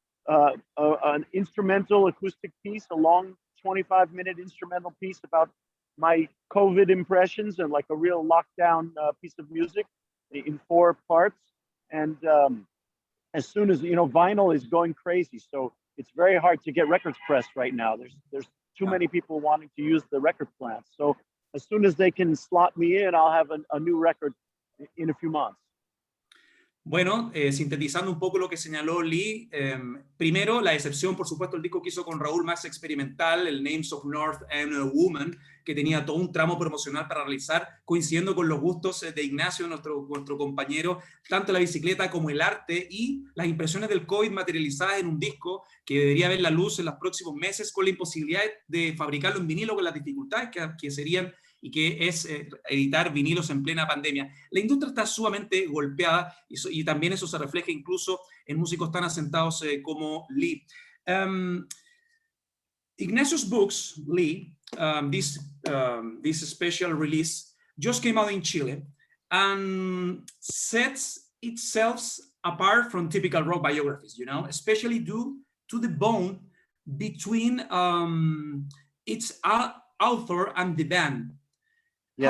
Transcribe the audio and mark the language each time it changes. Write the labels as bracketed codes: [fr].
[en] An instrumental acoustic piece, a long 25-minute instrumental piece about my COVID impressions, and like a real lockdown piece of music in 4 parts. And as soon as, you know, vinyl is going crazy, so it's very hard to get records pressed right now. There's too many people wanting to use the record plants. So as soon as they can slot me in, I'll have a new record in a few months. [es] Bueno, sintetizando un poco lo que señaló Lee, primero, la excepción, por supuesto, el disco que hizo con Raúl más experimental, el Names of North and a Woman, que tenía todo un tramo promocional para realizar, coincidiendo con los gustos de Ignacio, nuestro compañero, tanto la bicicleta como el arte y las impresiones del COVID materializadas en un disco que debería ver la luz en los próximos meses, con la imposibilidad de fabricarlo en vinilo, con las dificultades que serían y que es editar vinilos en plena pandemia. La industria está sumamente golpeada y también eso se refleja incluso en músicos tan asentados como Lee. [en] Ignacio's books, Lee, this special release just came out in Chile and sets itself apart from typical rock biographies, you know, especially due to the bond between its author and the band. Yes.